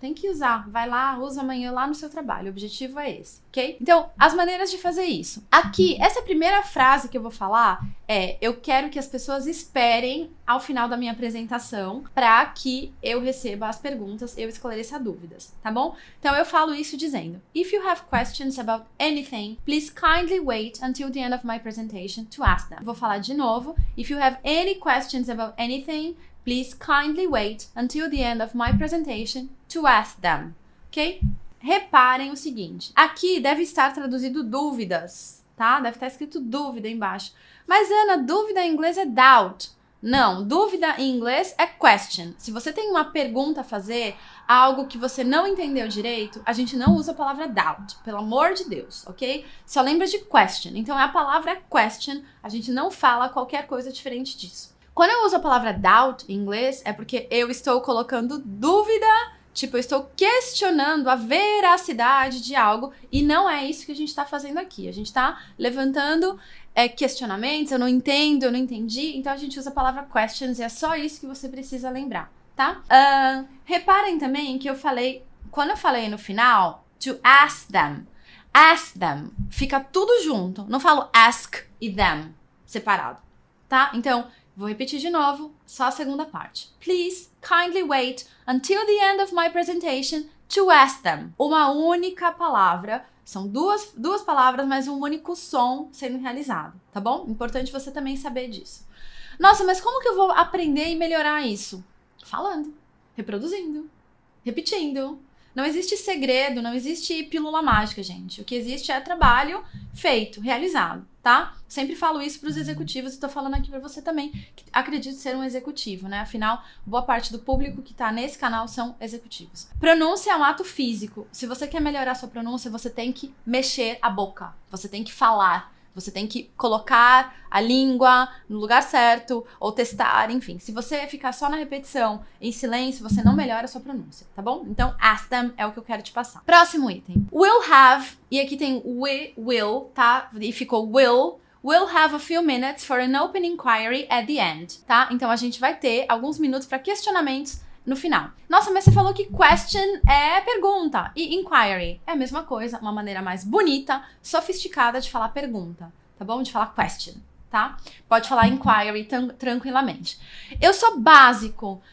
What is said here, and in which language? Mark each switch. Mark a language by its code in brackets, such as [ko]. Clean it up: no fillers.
[pt] Tem que usar, vai lá, usa amanhã lá no seu trabalho, o objetivo é esse, ok? Então, as maneiras de fazer isso. Aqui, essa primeira frase que eu vou falar eu quero que as pessoas esperem ao final da minha apresentação para que eu receba as perguntas, eu esclareça dúvidas, tá bom? Então, eu falo isso dizendo: [en] If you have questions about anything, please kindly wait until the end of my presentation to ask them. [pt] Vou falar de novo. [en] If you have any questions about anything, please kindly wait until the end of my presentation to ask them, ok? [pt] Reparem o seguinte, aqui deve estar traduzido dúvidas, tá? Deve estar escrito dúvida embaixo. Mas, Ana, dúvida em inglês é doubt. Não, dúvida em inglês é question. Se você tem uma pergunta a fazer, algo que você não entendeu direito, a gente não usa a palavra doubt, pelo amor de Deus, ok? Só lembra de question. Então, a palavra é question, a gente não fala qualquer coisa diferente disso. Quando eu uso a palavra doubt em inglês, é porque eu estou colocando dúvida, tipo, eu estou questionando a veracidade de algo, e não é isso que a gente está fazendo aqui. A gente está levantando questionamentos, eu não entendo, eu não entendi, então a gente usa a palavra questions, e é só isso que você precisa lembrar, tá? Reparem também que quando eu falei no final, [en] to ask them, [pt] fica tudo junto. Não falo ask e them, separado, tá? Então, vou repetir de novo, só a segunda parte. [en] Please kindly wait until the end of my presentation to ask them. [pt] Uma única palavra, são duas palavras, mas um único som sendo realizado, tá bom? Importante você também saber disso. Nossa, mas como que eu vou aprender e melhorar isso? Falando, reproduzindo, repetindo. Não existe segredo, não existe pílula mágica, gente. O que existe é trabalho feito, realizado, tá? Sempre falo isso para os executivos e tô falando aqui para você também, que acredito ser um executivo, né? Afinal, boa parte do público que tá nesse canal são executivos. Pronúncia é um ato físico. Se você quer melhorar sua pronúncia, você tem que mexer a boca. Você tem que falar. Você tem que colocar a língua no lugar certo ou testar, enfim. Se você ficar só na repetição, em silêncio, você não melhora a sua pronúncia, tá bom? Então, [en] ask them [pt] é o que eu quero te passar. Próximo item. Will have, e aqui tem will, tá? E ficou [en] will have a few minutes for an open inquiry at the end, tá? [pt] Então, a gente vai ter alguns minutos para questionamentos no final. Nossa, mas você falou que question é pergunta e inquiry é a mesma coisa, uma maneira mais bonita, sofisticada de falar pergunta, tá bom? De falar question, tá? Pode falar inquiry tranquilamente. Eu sou básico.